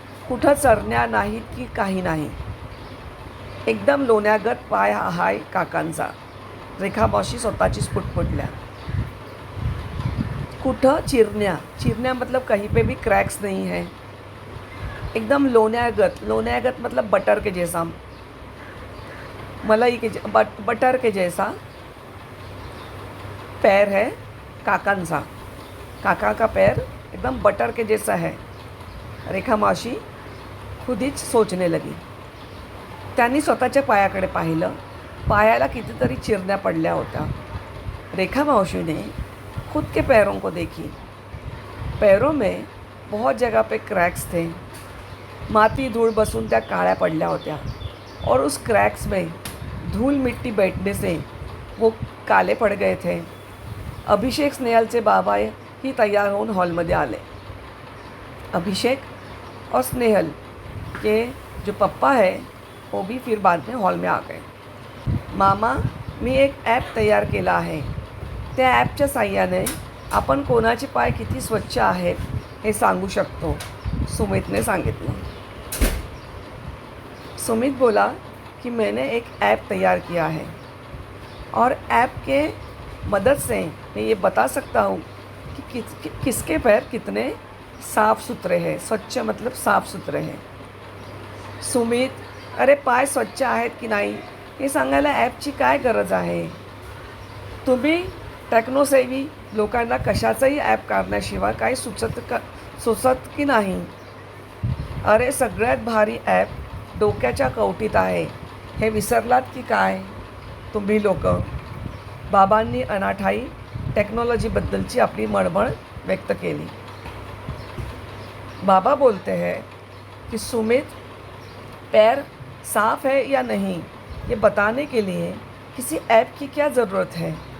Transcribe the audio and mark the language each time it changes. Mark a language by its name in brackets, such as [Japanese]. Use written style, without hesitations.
[Marathi] कुठं चरण्या नाहीत की काही नाही. एकदम लोण्यागत पाय हाय काकांचा. रेखा मावशी स्वतःचीच पुटपुटल्या. कुठं चिरण्या [Hindi] मतलब कहीं पे भी क्रैक्स नहीं है. [Marathi] एकदम लोण्यागत [Hindi] मतलब बटर के जैसा, मलाई के बटर के जैसा पैर है काकांचा. काका का पैर एकदम बटर के जैसा है. रेखा मावशी खुद हीच सोचने लगी. [Marathi] त्यांनी स्वतःच्या पायाकडे पाहिलं. पायाला कितीतरी चिरण्या पडल्या होत्या. [Hindi] रेखा मावशी ने खुद के पैरों को देखी. पैरों में बहुत जगह पे क्रैक्स थे. [Marathi] माती धूल बसून त्या काळ्या पडल्या होत्या [Hindi] और उस क्रैक्स में धूल मिट्टी बैठने से वो काले पड़ गए थे. [Marathi] अभिषेक स्नेहलचे बाबा ही तैयार होऊन हॉलमध्ये आले. [Hindi] अभिषेक और स्नेहल के जो पप्पा है वो भी फिर बाद में हॉल में आ गए. [Marathi] मामा, मी एक ॲप तयार केला आहे. त्या ॲपच्या साहाय्याने आपण कोणाचे पाय किती स्वच्छ आहेत हे सांगू शकतो, सुमितने सांगितलं. [Hindi] सुमित बोला कि मैंने एक ऐप तैयार किया है और ऐप के मदद से मैं ये बता सकता हूँ कि किसके पैर कितने साफ़ सुथरे हैं. स्वच्छ मतलब साफ़ सुथरे हैं. [Marathi] सुमित, अरे पाय स्वच्छ आहेत की नाही हे सांगायला ॲपची काय गरज आहे? तुम्ही टेक्नोसेवी लोकांना कशाचंही ॲप काढण्याशिवाय काही सुचत की नाही? अरे सगळ्यात भारी ॲप डोक्याच्या कवटीत आहे हे विसरलात की काय तुम्ही लोक? बाबांनी अनाठाई टेक्नॉलॉजीबद्दलची आपली मळमळ व्यक्त केली. [Hindi] बाबा बोलते हैं कि सुमित, पैर साफ़ है या नहीं ये बताने के लिए किसी ऐप की क्या ज़रूरत है?